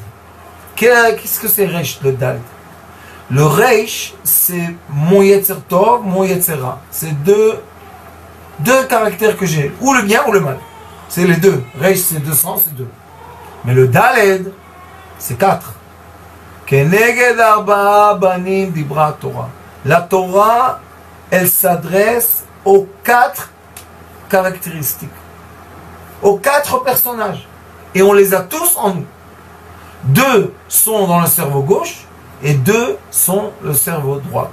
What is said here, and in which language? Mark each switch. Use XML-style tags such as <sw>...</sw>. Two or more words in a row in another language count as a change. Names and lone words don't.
<fr>Qu'est-ce que c'est Reish, le Daled? Le Reish, c'est mon</fr> <he>יצר טוב,</he> <fr>mon</fr> <he>יצר רע.</he> <fr>C'est deux caractères que j'ai, ou le bien ou le mal. C'est les deux. Reish, c'est 200, c'est 2. Mais le Daled, c'est 4.</fr> <he>כנגד ארבעה בנים דברה תורה.</he> <fr>La Torah, elle s'adresse aux 4 caractéristiques, aux 4 personnages. Et on les a tous en nous. 2 sont dans le cerveau gauche et 2 sont le cerveau droit.</fr>